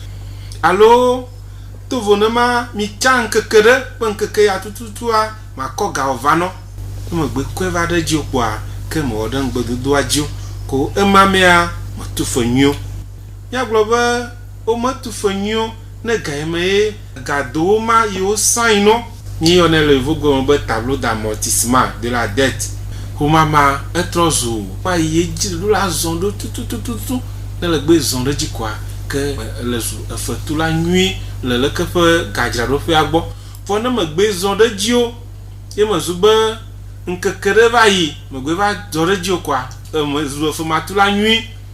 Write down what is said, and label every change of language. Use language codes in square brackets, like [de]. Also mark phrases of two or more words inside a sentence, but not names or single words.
[ee] alo tovo ne ma mi tsa ŋkeke ɖe ƒe ŋkeke ya tututua makɔ ga va nɔ ne megbe kɔe va ɖe dzi o koa ke mewɔ ɖe ŋugbedodoa dzi o ko ema mea metu fe nyuie míagblɔ be wometu fe nyuie ne ga yi me ye gadowo ma yiwo sãyi nɔ míeyɔnɛ le yevugbe be [fr] tableau d'amortissement de la dette [ee] womama etrɔ zu ƒa yi dzi ɖo la zɔn ɖo tututututu ne le gbe zɔn ɖe dzi koa ke le zu efetu la nyui le leke ƒe gadzraɖoƒea gbɔ vɔ ne megbe zɔn ɖe dzi o ye mezu be nkeke ɖe va yi megbe va dzɔ ɖe dzi kwa me zu efematu la nyui.